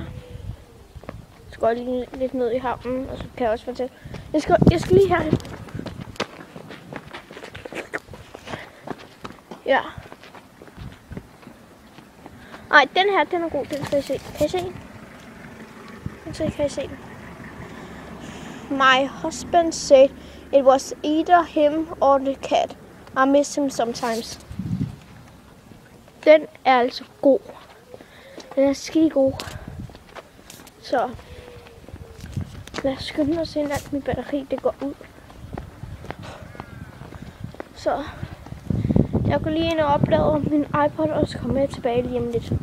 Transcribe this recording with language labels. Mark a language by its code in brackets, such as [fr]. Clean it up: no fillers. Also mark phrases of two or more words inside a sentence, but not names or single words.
[da] Så går jeg lige lidt ned i havnen, og så kan jeg også fortælle. Jeg skal lige herhen. Ja. Ej, den her, den er god. Den skal jeg se. Kan I se den? Kan I se den? [en] My husband said it was either him or the cat. I miss him sometimes. [da] Den er altså god. Den er skide god. Så lad os skynde os ind, at min batteri det går ud. Så jeg går lige ind og oplade min iPod, og så kommer jeg tilbage lige om lidt.